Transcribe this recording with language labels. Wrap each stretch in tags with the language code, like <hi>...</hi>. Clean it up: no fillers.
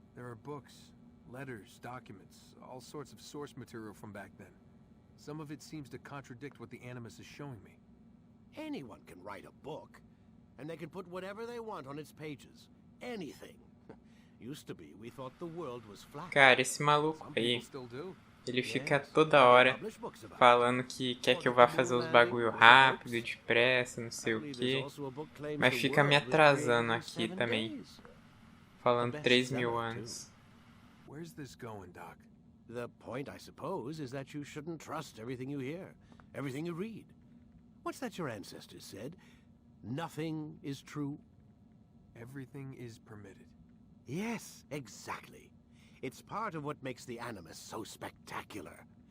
<en>There are books, letters, documents, all sorts of source material from back then. Some of it seems to contradict what the Animus is showing me. Anyone can write a book, and they can put whatever they want on its pages. Anything. Used to be, we thought the world was flat.</en> <pt>Cara, esse maluco aí, ele fica toda hora falando que quer que eu vá fazer os bagulho rápido, depressa, não sei o que, mas fica me atrasando aqui também, falando 3.000 anos.</pt> <en>Where's this going, Doc? The point, I suppose, is that you shouldn't trust everything you hear, everything you read. What's that your ancestors said? Nothing is true? Everything is permitted. Yes, exactly. It's part of what makes the Animus so spectacular.</en>